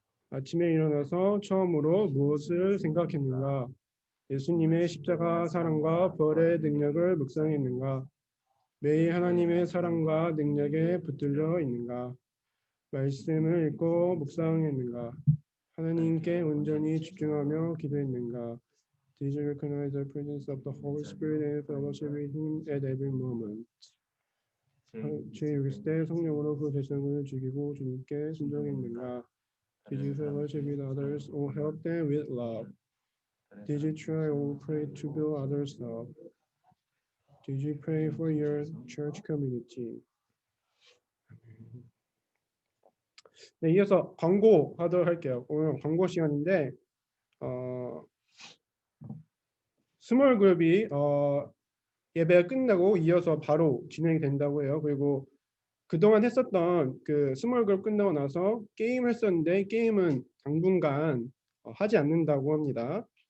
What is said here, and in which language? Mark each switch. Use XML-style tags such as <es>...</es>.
<ko>아침에 일어나서 처음으로 무엇을 생각했는가? 예수님의 십자가 사랑과 부활의 능력을 묵상했는가? 매일 하나님의 사랑과 능력에 붙들려 있는가? 말씀을 읽고 묵상했는가? 하나님께 온전히 집중하며 기도했는가?</ko> <en>Did you recognize the presence of the Holy Spirit and fellowship with Him at every moment?</en> <ko>주의 있을 때 성령으로 그 백성을 죽이고 주님께 순종했는가?</ko> <en>Did you fellowship with others or help them with love? Did you try or pray to build others up? Did you pray for your church community?</en> <ko>네, 이어서 광고 하도록 할게요. 오늘 광고 시간인데 스몰 그룹이 예배가 끝나고 이어서 바로 진행이 된다고 해요. 그리고 그동안 했었던 그 스몰 그룹 끝나고 나서 게임을 했었는데 게임은 당분간 하지 않는다고 합니다.</ko>